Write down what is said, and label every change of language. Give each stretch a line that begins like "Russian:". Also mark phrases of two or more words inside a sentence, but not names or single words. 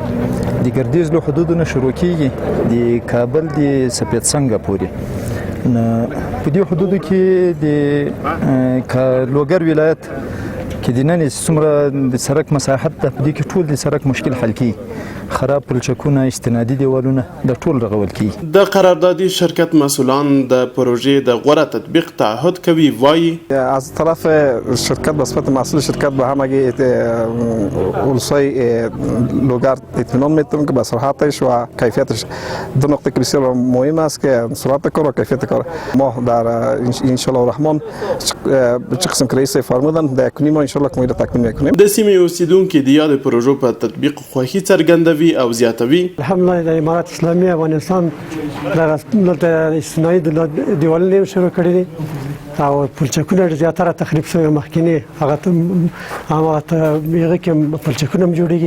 Pashto: د ګردیز له حدودونو شروع کیږي د کابل د سپید څنګه پورې په دې حدودو کې د لوګر ولایت کې د نن څومره د سړک مساحت ده، په دې کې ټول د سړک مشکل حل کیږي. خراب پلچکونه، استنادي دیوالونه د ټول رغول کیږي. د قراردادي شرکت مسئولان د پروژې د غوره تطبیق تعهد کوي. وایي
Persian: از طرف شرکت به صفت مسئول شرکت به همگی اولسای لوگر اطمینان میتونم که به سرعتش و کیفیتش دو نقطه که بسیار مهم است که سرعت کار و کیفیت کار. ما در
Arabic: انشالله الرحمن
Persian: چه قسم که رئیس فرمودن در کنیم ما انشالله که ما تکمیل میکنیم.
Pashto: د سیمې اوسیدونکو د یاد پروژو په تطبیق خوښي څرګندوي او زیاتوي. الحمدلله د امارات اسلامي افغانستان د استنادي دیوالونه شروع کړی دي او پلچکونه زیاتره تخریب شوی مخکینی هغه کې پلچکونه هم جوړیږي.